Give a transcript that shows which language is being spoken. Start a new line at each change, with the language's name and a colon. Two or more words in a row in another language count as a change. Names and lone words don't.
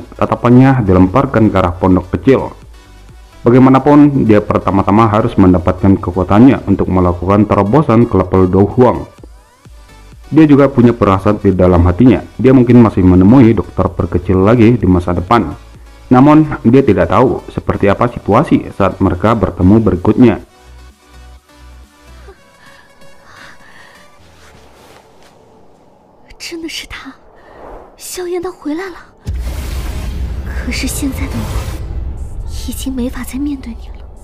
Indonesian: Tatapannya dilemparkan ke arah pondok kecil. Bagaimanapun, dia pertama-tama harus mendapatkan kekuatannya untuk melakukan terobosan ke level Do Huang. Dia juga punya perasaan di dalam hatinya. Dia mungkin masih menemui dokter perkecil lagi di masa depan. Namun, dia tidak tahu seperti apa situasi saat mereka bertemu berikutnya.
Chinese: 真的是他，萧炎他回来了。可是现在的我，已经没法再面对你了。